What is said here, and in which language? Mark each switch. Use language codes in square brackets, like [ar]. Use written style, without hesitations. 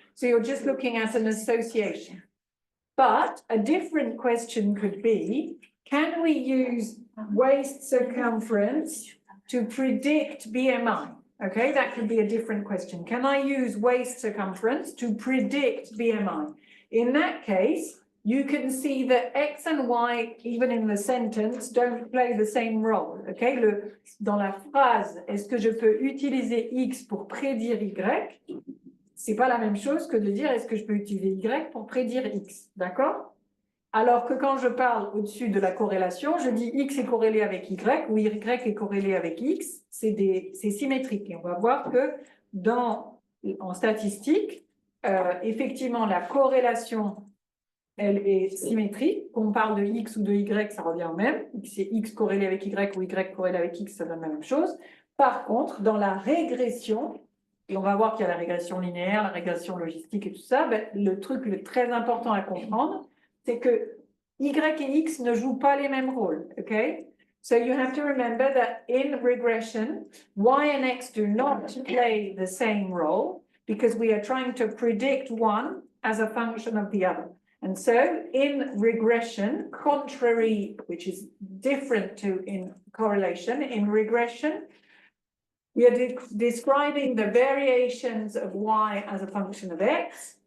[en] So you're just looking at an association. But a different question could be, can we use waist circumference to predict BMI? Okay, that could be a different question. Can I use waist circumference to predict BMI? In that case, you can see that X and Y, even in the sentence, don't play the same role. [fr] Okay, dans la phrase, est-ce que je peux utiliser X pour prédire Y? C'est pas la même chose que de dire est-ce que je peux utiliser Y pour prédire X, d'accord? Alors que quand je parle au-dessus de la corrélation, je dis X est corrélé avec Y ou Y est corrélé avec X, c'est symétrique. Et on va voir que en statistique, effectivement, la corrélation, elle est symétrique. Qu'on parle de X ou de Y, ça revient au même. C'est X corrélé avec Y ou Y corrélé avec X, ça donne la même chose. Par contre, dans la régression, et on va voir qu'il y a la régression linéaire, la régression logistique et tout ça, ben, le truc très important à comprendre, c'est que Y et X ne jouent pas les mêmes rôles, okay? [en] So you have to remember that in regression, Y and X do not play the same role because we are trying to predict one as a function of the other. And so in regression, contrary, which is different to in correlation, in regression, we are describing the variations of Y as a function of X.